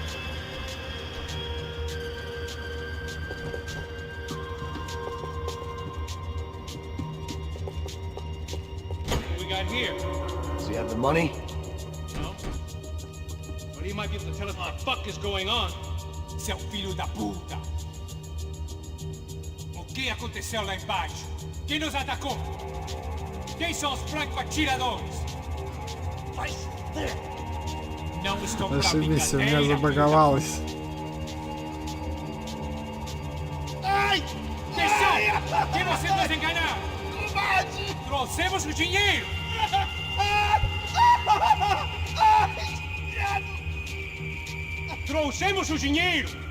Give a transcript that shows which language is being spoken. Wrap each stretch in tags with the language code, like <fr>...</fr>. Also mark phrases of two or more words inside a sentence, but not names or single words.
<en>What we got here? Does he have the money? No. But he might be able to tell us what the fuck is going on.</en> <pt>Seu filho da puta. O que aconteceu lá embaixo? Quem nos atacou? Quem são os franco-atiradores? Vai ser. Não estou pra</pt> <ru>Ошибись, у меня</ru> <pt>brincadeira.</pt> <ru>забаговалось.</ru> <pt>Ai! Atenção! Quem você vai enganar? Trouxemos o dinheiro! Trouxemos o dinheiro!</pt>